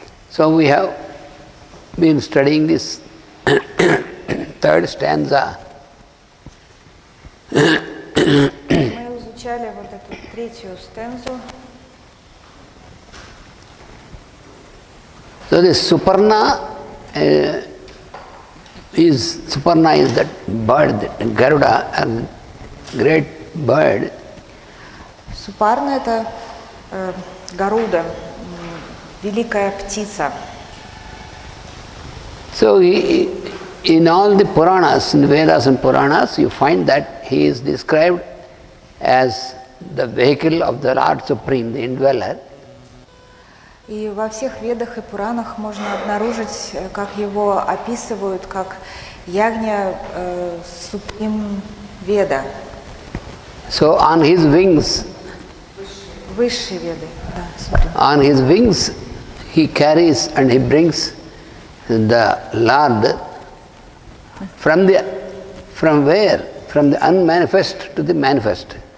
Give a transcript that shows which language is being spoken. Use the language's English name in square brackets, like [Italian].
[English] So we have been studying this third stanza. [Russian] Мы изучали вот эту третью стензу. [English] So this Suparna is that bird, Garuda, a great bird. [Russian] Супарна — это Гаруда, великая птица. [English] So in all the Puranas, in Vedas and Puranas, you find that he is described as the vehicle of the Lord Supreme, the indweller. [Russian] И во всех Ведах и Пуранах можно обнаружить, как его описывают как ягня Суприм Веда. [English] So on his wings, [Russian] Высшие Веды, да, [English] on his wings he carries and he brings the Lord from where? From the unmanifest to the manifest.